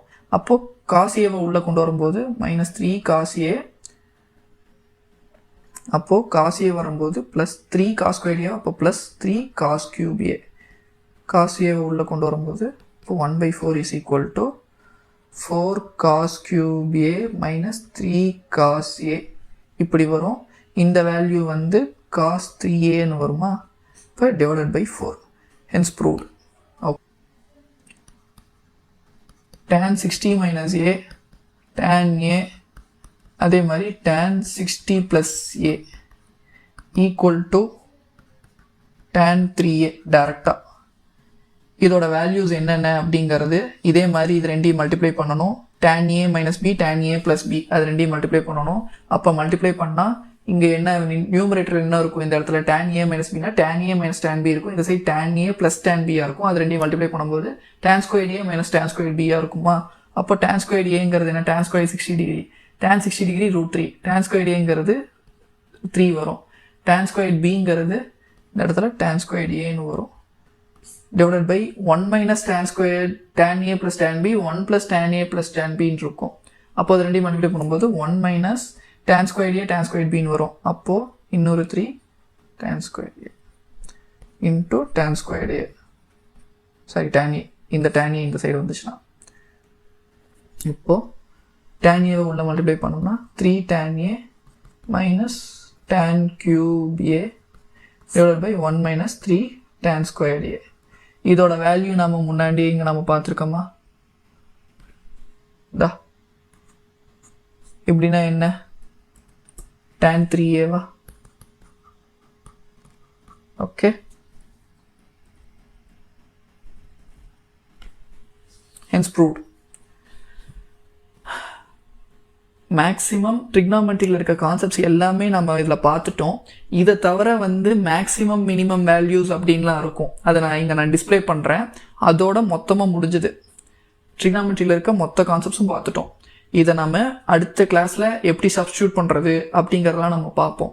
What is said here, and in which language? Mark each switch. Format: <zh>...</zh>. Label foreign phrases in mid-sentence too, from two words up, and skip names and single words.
<ta>அப்போது காஸ் ஏவை உள்ளே கொண்டு வரும்போது</ta> <en>-3 cos A,</en> <ta>அப்போது</ta> <en>cos A</en> <ta>வரும்போது</ta> <en>+3 cos square A,</en> <ta>அப்போ</ta> <en>+3 cos cube A. cos A</en> <ta>உள்ளே கொண்டு வரும்போது இப்போ</ta> <en>1/4 = 4 cos cube a - 3 cos a</en> <ta>இப்படி வரும். இந்த வேல்யூ வந்து cos 3a வருமா, இப்போ /4,</ta> <en>hence proved. tan 60 - a tan a</en> <ta>அதே மாதிரி</ta> <en>tan 60 + a = tan 3a டைரக்டாக.</en> <ta>இதோட வேல்யூஸ் என்னென்ன அப்படிங்கிறது இதே மாதிரி இது ரெண்டையும் மல்டிப்ளை பண்ணணும்.</ta> <en>tan a - b tan a + b</en> <ta>அது ரெண்டையும் மல்டிப்ளை பண்ணணும். அப்போ மல்டிப்ளை பண்ணால் இங்கே என்ன நியூமரேட்டர் என்ன இருக்கும், இந்த இடத்துல</ta> <en>tan a - bனா tan a - tan b</en> <ta>இருக்கும். இந்த சைடு</ta> <en>tan a + tan b</en> <ta>இருக்கும். அது ரெண்டையும் மல்டிப்ளை பண்ணும்போது</ta> <en>tan squared a - tan squared b இருக்குமா. அப்போ tan squared a என்ன, tan squared 60 டிகிரி, tan 60 டிகிரி √3, tan squared a 3 வரும். tan squared b</en> <ta>இந்த இடத்துல</ta> <en>tan squared a வரும். divided by 1 minus tan squared tan a plus tan b, 1 plus tan a plus tan b இருக்கும்.</en> <ta>அப்போ அது ரெண்டையும் மல்டிப்ளை பண்ணும்போது</ta> <en>1 minus tan squared a tan squared b வரும்.</en> <ta>அப்போ இன்னொரு</ta> <en>3 tan squared a into tan squared a, சாரி tan a, இந்த tan a</en> <ta>இந்த சைடு வந்துச்சுன்னா இப்போ</ta> <en>tan a</en> <ta>உள்ள மல்டிப்ளை பண்ணோம்னா</ta> <en>3 tan a minus tan cube a divided by 1 minus 3 tan squared a.</en> <ta>இதோட வேல்யூ நம்ம முன்னாடி இங்கே நம்ம பார்த்துருக்கோமா, இப்படின்னா என்ன,</ta> <en>tan 3a. ஓகே, hence proved. maximum trigonometry</en> <ta>இருக்க கான்செப்ட்ஸ் எல்லாமே நம்ம இதில் பார்த்துட்டோம். இதை தவிர வந்து</ta> <en>maximum minimum values</en> <ta>அப்படின்லாம் இருக்கும். அதை நான் டிஸ்பிளே பண்ணுறேன். அதோட மொத்தமாக முடிஞ்சுது. ட்ரிக்னாமெட்ரியில் இருக்க மொத்த கான்செப்ட்ஸும் பார்த்துட்டோம். இதை நம்ம அடுத்த கிளாஸில் எப்படி சப்ஸ்டியூட் பண்ணுறது அப்படிங்கிறதெல்லாம் நம்ம பார்ப்போம்.</ta>